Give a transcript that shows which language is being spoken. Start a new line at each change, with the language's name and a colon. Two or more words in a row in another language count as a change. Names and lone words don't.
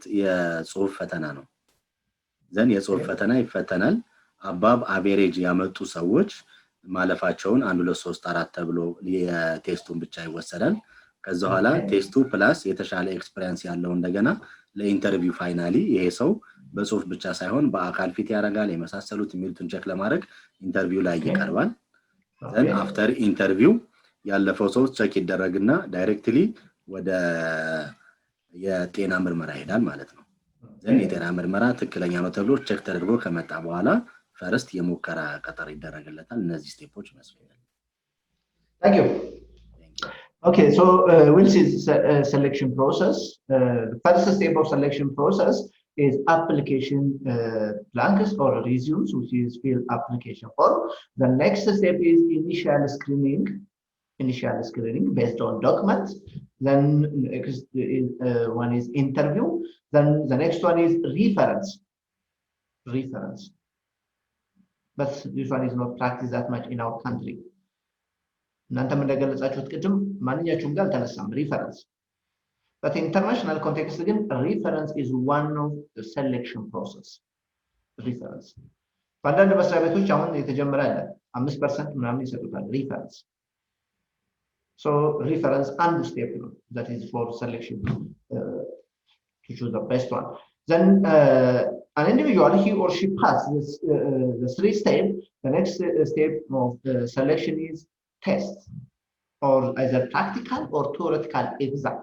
Amharic: የጽሁፍ ፈተና ነው then የጽሁፍ ፈተና ይፈተናል አባብ አቬሬጅ ያመጡ ሰዎች ማለፋቸውን 1 2 3 4 ተብሎ የቴስቱን ብቻ ይወሰዳል ከዛ በኋላ ቴስቱ ፕላስ የተሻለ ኤክስፒሪየንስ ያለው እንደገና ለኢንተርቪው ፋይናሊ ይሄ ሰው በጽሁፍ ብቻ ሳይሆን በአካል ፊት ያደርጋል የመሳሰሉት የሚሉትን ቼክ ለማድረግ ኢንተርቪው ላይ ይቀርባል
English: then after interview
Amharic: ያለፈው ሰው ቼክ ይደረግና ዳይሬክትሊ ወደ የጤና ምርመራ ይሄዳል ማለት ነው then የጤና ምርመራ ትክክለኛ ነው ተብሎ ቼክ ተደርጎ ከመጣ በኋላ ፈርስት የሙከራ ቀጠሮ ይደረግለታል እነዚህ ስቴፖች መስለኛል
English: Thank you. Okay, so we'll see selection process. The first step of selection process is application blanks or resumes, which is fill application form. The next step is initial screening based on documents. Then next one is interview. Then the next one is reference. But this one is not practiced that much in our country.
Amharic: እናንተም እንደገለጻችሁት ቅድም ማንኛችሁም ጋር ተነሳም reference.
English: But in international context again, reference is one of the selection process. Reference.
Amharic: በአንዳንድ መስሪያ ቤቶች አሁን የተጀመረ አለ 5% ምናምን ይሰጡታል reference.
English: So reference አንዱ step ነው that is for selection to choose the best one. Then an individual he or she passes the 3 steps. The next step of the selection is test or either practical or theoretical exam.